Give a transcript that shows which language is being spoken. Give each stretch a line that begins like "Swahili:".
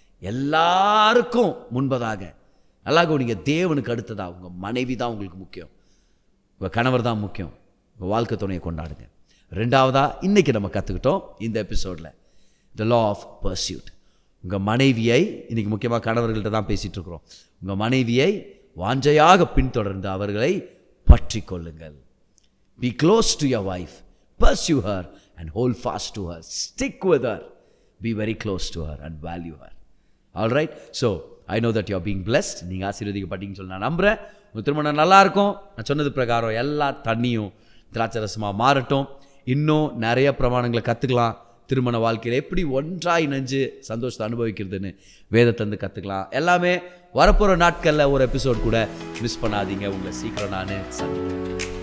Tamil: எல்லாருக்கும் முன்பதாக நல்லா நீங்கள் தேவனுக்கு அடுத்ததாக உங்கள் மனைவி தான் உங்களுக்கு முக்கியம், உங்கள் கணவர் தான் முக்கியம், உங்கள் வாழ்க்கை துணையை கொண்டாடுங்க. ரெண்டாவதாக இன்றைக்கி நம்ம கற்றுக்கிட்டோம் இந்த எபிசோடில் த லா ஆஃப் பர்சியூட். உங்கள் மனைவியை, இன்றைக்கி முக்கியமாக கணவர்கள்ட்ட தான் பேசிகிட்டு இருக்கிறோம், உங்கள் மனைவியை வாஞ்சையாக பின்தொடர்ந்து அவர்களை பற்றி கொள்ளுங்கள்.
English: Be close to your wife, pursue her and hold fast to her, stick with her, be very close to her and value her. All right, so I know that you are being blessed.
Tamil: நீங்கள் ஆசீர்வதிக்கப்பட்டீங்கன்னு சொல்லி நான் நம்புகிறேன். உங்கள் திருமணம் நல்லாயிருக்கும். நான் சொன்னது பிரகாரம் எல்லா தண்ணியும் திராட்சரசமாக மாறட்டும். இன்னும் நிறைய பிரமாணங்களை கற்றுக்கலாம். திருமண வாழ்க்கையில் எப்படி ஒன்றாய் இணைஞ்சு சந்தோஷத்தை அனுபவிக்கிறதுன்னு வேதத்திலேருந்து கற்றுக்கலாம். எல்லாமே வரப்போகிற நாட்களில் ஒரு எபிசோட் கூட மிஸ் பண்ணாதீங்க. உங்களை சீக்கிரம் நான் சந்திக்கிறேன்.